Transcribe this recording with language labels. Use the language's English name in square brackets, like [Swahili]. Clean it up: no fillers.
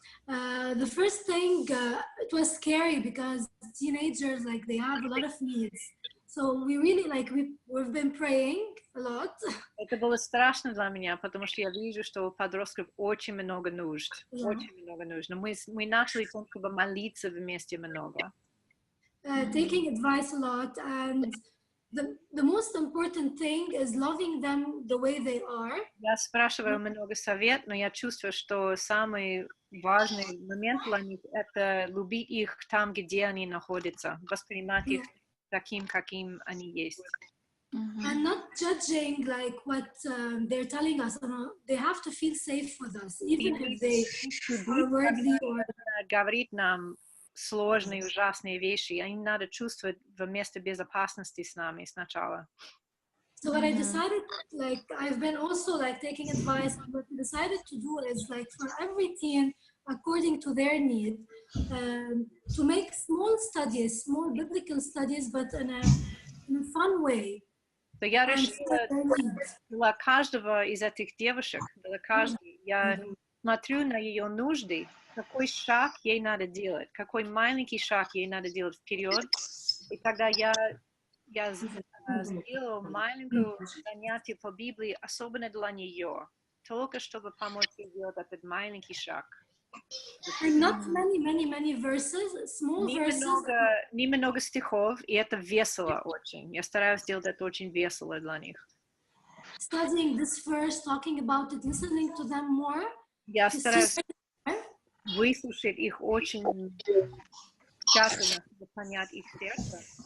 [English] The first thing, it was scary because teenagers, like, they have a lot of needs. So we really, like, we've been praying a lot. [Russian] Это было страшно для меня, потому что я вижу, что у подростков очень много нужд. Очень много нужд. Но мы начали только молиться вместе много. [English] Taking advice a lot, and the most important thing is loving them the way they are. [Russian] Я спрашиваю много совет, но я чувствую, что самый важный момент для них — это любить их там, где они находятся, воспринимать их таким, каким они есть. [English] And not judging like what they're telling us. They have to feel safe with us, even if they are worldly or... [Russian] Говорит нам сложные, ужасные вещи. Им надо чувствовать в месте безопасности с нами сначала. [English] So what I decided, like, I've been also like taking advice, and what I decided to do is like for every teen according to their need, to make small studies, small biblical studies, but in a fun way. [Russian] То я решила для каждого из этих девушек, для каждой, я смотрю на ее нужды, какой шаг ей надо делать, какой маленький шаг ей надо делать вперед. И тогда я сделала маленькое занятие по Библии, особенно для нее, только чтобы помочь ей сделать этот маленький шаг. [English] And not many verses, small verses. [Russian] Немного стихов, и это весело очень. Я стараюсь сделать это очень весело для них. [English] Studying this verse, talking about it, listening to them more. [Russian] Я стараюсь выслушать их очень тщательно, чтобы понять их сердце.